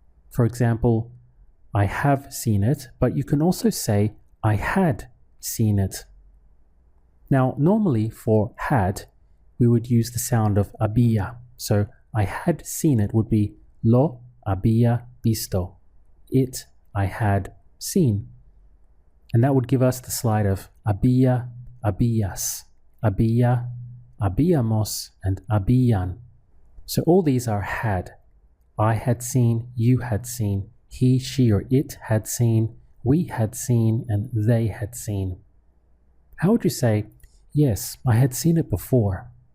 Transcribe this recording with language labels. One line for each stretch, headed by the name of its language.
English: For example, I have seen it, but you can also say I had seen it. Now, normally for had, we would use the sound of había. So I had seen it would be
Spanish: lo había visto.
English: It I had seen. And that would give us the slide of
Spanish: había, habías, había, habíamos,
English: and habían. So all these are had. I had seen, you had seen, he, she, or it had seen, we had seen, and they had seen. How would you say, yes, I had seen it before?